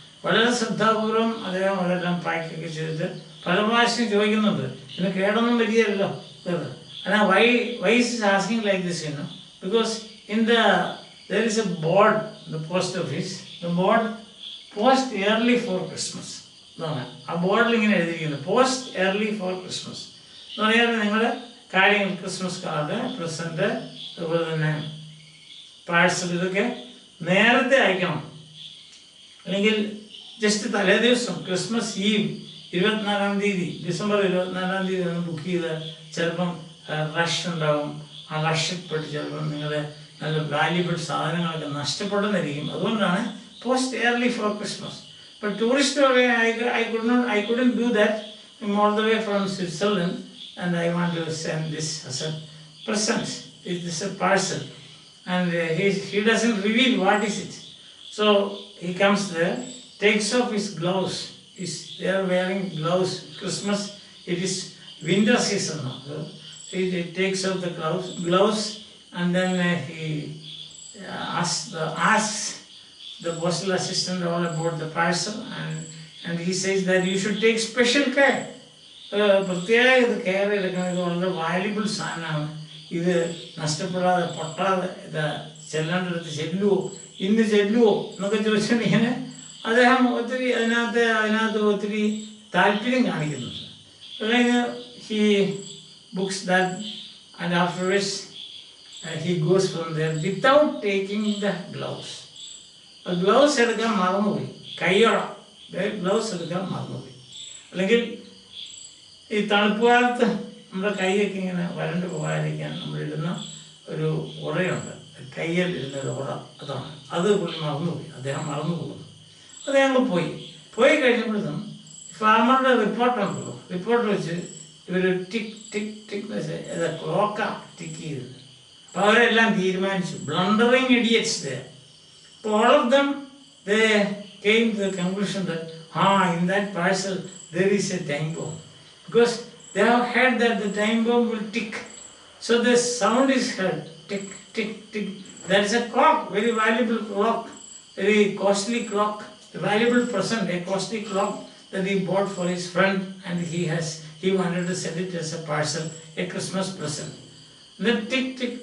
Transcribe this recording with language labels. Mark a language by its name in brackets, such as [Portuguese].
[Malayalam] വളരെ ശ്രദ്ധാപൂർവം അദ്ദേഹം അതെല്ലാം പാക്കൊക്കെ ചെയ്തിട്ട് പല പ്രാവശ്യം ചോദിക്കുന്നുണ്ട്, ഇതിന് കേടൊന്നും വരികയല്ലോ. [English] എന്നാൽ why is asking like this, because there is a board in the post office, the board post early for Christmas. [Malayalam] ആ ബോർഡിൽ ഇങ്ങനെ എഴുതിയിരിക്കുന്നത് പോസ്റ്റ് early for Christmas എന്ന് പറഞ്ഞാൽ നിങ്ങൾ കാര്യങ്ങൾ ക്രിസ്മസ് കാർഡ്, പ്രസൻറ്റ്, അതുപോലെ തന്നെ പാഴ്സൽ, ഇതൊക്കെ നേരത്തെ അയക്കണം. അല്ലെങ്കിൽ ജസ്റ്റ് തലേ ദിവസം ക്രിസ്മസ് ഈവ് 24-ാം തീയതി, ഡിസംബർ 24-ാം തീയതി ഒന്ന് ബുക്ക് ചെയ്ത് ചിലപ്പം റഷ് ഉണ്ടാവും. ആ റഷിൽപ്പെട്ട് ചിലപ്പം നിങ്ങളുടെ നല്ല വാല്യുബിൾ സാധനങ്ങളൊക്കെ നഷ്ടപ്പെടുന്നതായിരിക്കും. അതുകൊണ്ടാണ് [English] Post early for Christmas. But tourist I couldn't do that. I'm all the way from Switzerland and I want to send this as a present. This is a parcel, and he doesn't reveal what is it. So he comes there, takes off his gloves. They are wearing gloves. Christmas, it is winter season now. So he takes off the gloves and then he asks the postal assistant all about the parcel, and he says that you should take special care. [Malayalam] പ്രത്യേക ഇത് care എടുക്കണം, ഇത് വളരെ valuable സാധനമാണ്, ഇത് നഷ്ടപ്പെടാതെ പൊട്ടാതെ ഇത് ചെല്ലേണ്ടടുത്ത് ചെല്ലുവോ, ഇന്ന് ചെല്ലുവോ എന്നൊക്കെ ചോദിച്ചിട്ടുണ്ടെങ്കിൽ അദ്ദേഹം ഒത്തിരി അതിനകത്ത് ഒത്തിരി താല്പര്യം കാണിക്കുന്നുണ്ട്. [English] അല്ലെങ്കിൽ he books that, and afterwards he goes from there without taking the gloves. [Malayalam] Gloves എടുക്കാൻ മറന്നുപോയി, കൈയോളം ഗ്ലൗസ് എടുക്കാൻ മറന്നുപോയി. അല്ലെങ്കിൽ ഈ തണുപ്പ് കാലത്ത് നമ്മുടെ കൈയൊക്കെ ഇങ്ങനെ വരണ്ട് പോകാതിരിക്കാൻ നമ്മളിടുന്ന ഒരു ഉറയുണ്ട്, കയ്യിൽ ഇടുന്നൊരു ഉറ, അതാണ്. അത് പുള്ളി മറന്നുപോയി, അദ്ദേഹം മറന്നു പോകുന്നു. അദ്ദേഹം പോയി കഴിഞ്ഞപ്പോഴത്തും ഫാർമറുടെ റിപ്പോർട്ടുണ്ടല്ലോ, റിപ്പോർട്ട് വെച്ച് ഇവർ ടിക് ടിക് ടിക് ക്ലോക്കാണ് ടിക്ക് ചെയ്തത്. അപ്പോൾ അവരെല്ലാം തീരുമാനിച്ചു, [English] Blundering idiots there. All of them, they came to the conclusion that in that parcel there is a time bomb, because they have heard that the time bomb will tick. So the sound is heard, tick tick tick. That is a clock, very valuable clock, very costly clock, a valuable present, a costly clock that he bought for his friend, and he wanted to send it as a parcel, a Christmas present. Then tick tick.